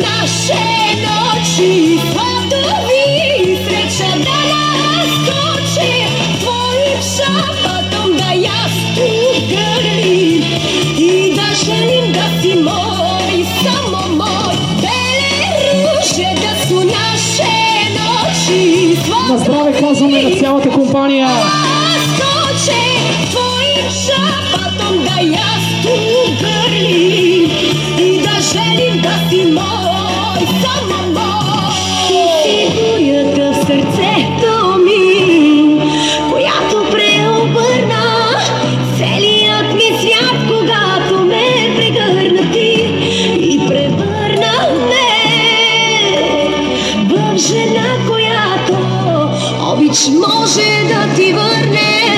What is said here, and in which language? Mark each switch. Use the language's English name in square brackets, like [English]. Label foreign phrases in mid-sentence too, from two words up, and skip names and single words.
[Serbian] naše noći, svadovi, sreća da nas koče, tvojim šapatom da jastuk grlim i da želim da si moj, samo moj, bele ruže da su naše noći, [Bulgarian] На здраве казваме на цялата компания! [Serbian] skoče, tvojim šapatom da jastuk grlim i da želim da si moj, samo moj. [Bulgarian] Ти си бурята в сърцето ми, която преобърна целият ми свят, когато ме прегърна ти и превърна ме в жена, която обич може да ти върне.